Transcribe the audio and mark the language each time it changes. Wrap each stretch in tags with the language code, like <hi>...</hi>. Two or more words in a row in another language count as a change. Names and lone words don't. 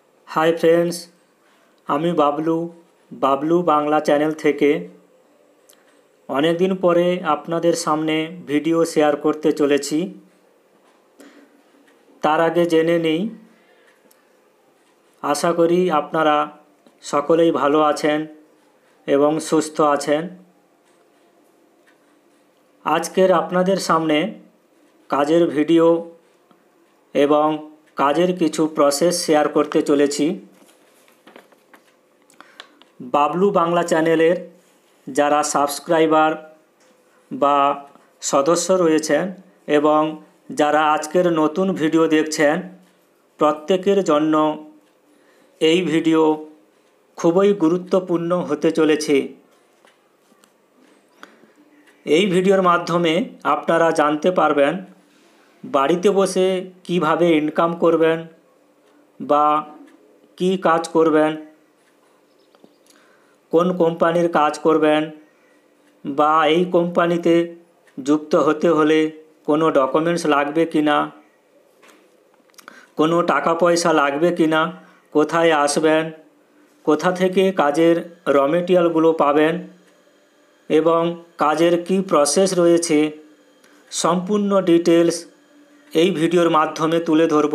<en>Hi friends</en> <bn>আমি বাবলু বাবলু বাংলা চ্যানেল থেকে অনেক দিন পরে আপনাদের সামনে ভিডিও শেয়ার করতে চলেছি। তার আগে জেনে নেই আশা করি আপনারা সকলেই ভালো আছেন এবং সুস্থ আছেন। আজকের আপনাদের সামনে কাজের ভিডিও এবং কাজের কিছু প্রসেস শেয়ার করতে চলেছি। বাবলু বাংলা চ্যানেলের যারা সাবস্ক্রাইবার বা সদস্য রয়েছেন এবং যারা আজকের নতুন ভিডিও দেখছেন প্রত্যেকের জন্য এই ভিডিও খুবই গুরুত্বপূর্ণ হতে চলেছে। এই ভিডিওর মাধ্যমে আপনারা জানতে পারবেন বাড়িতে বসে কিভাবে ইনকাম করবেন বা কি কাজ করবেন, কোন কোম্পানির কাজ করবেন বা এই কোম্পানিতে যুক্ত হতে হলে কোনো ডকুমেন্টস লাগবে কিনা, কোনো টাকা পয়সা লাগবে কিনা, কোথায় আসবেন, কোথা থেকে কাজের র মেটেরিয়ালগুলো পাবেন এবং কাজের কি প্রসেস রয়েছে সম্পূর্ণ ডিটেলস এই ভিডিওর মাধ্যমে তুলে ধরব।</bn>